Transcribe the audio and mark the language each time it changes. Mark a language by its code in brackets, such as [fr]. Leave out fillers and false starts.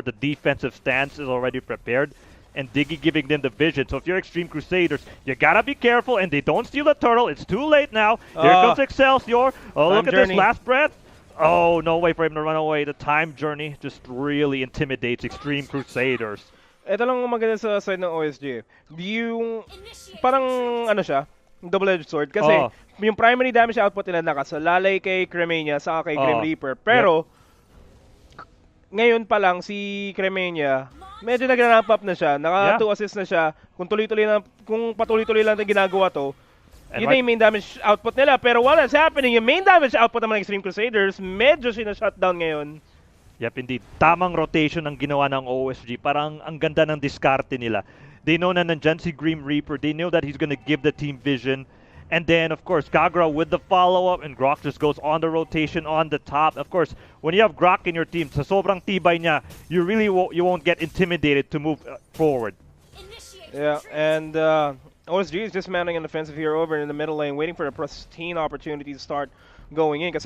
[en] The defensive stance is already prepared. And Diggy giving them the vision. So if you're Extreme Crusaders, you gotta be careful and they don't steal the turtle. It's too late now. Here comes Excelsior. Oh, look at this Last Breath. Oh, no way for him to run away. The time journey just really intimidates Extreme Crusaders. [tl] Ito lang maganda sa side ng OSG. Yung parang ano siya, double-edged sword. Kasi yung primary damage output nila nakasalalay kay Cremania saka kay Grim Reaper. Pero ngayon pa lang si Cremania medyo nag-ramp up na siya. Naka 2 assists na siya. Kung patuloy-tuloy lang na ginagawa to, yun na yung main damage output nila. Pero [en] while that's happening, [tl] yung main damage output ng mga Extreme Crusaders, medyo sina-shutdown ngayon. [en] Yep, indeed. [tl] Tamang rotation ang ginawa ng OSG. Parang ang ganda ng diskarte nila. They know na nandyan si Grim Reaper. [en] They know that he's gonna give the team vision. And then, of course, Kagura with the follow-up, and Grok just goes on the rotation on the top. Of course, when you have Grok in your team, [tl] sa sobrang tibay niya, [en] you really won't get intimidated to move forward. Yeah, and OSG is just mounting an offensive here over in the middle lane, waiting for a pristine opportunity to start going in.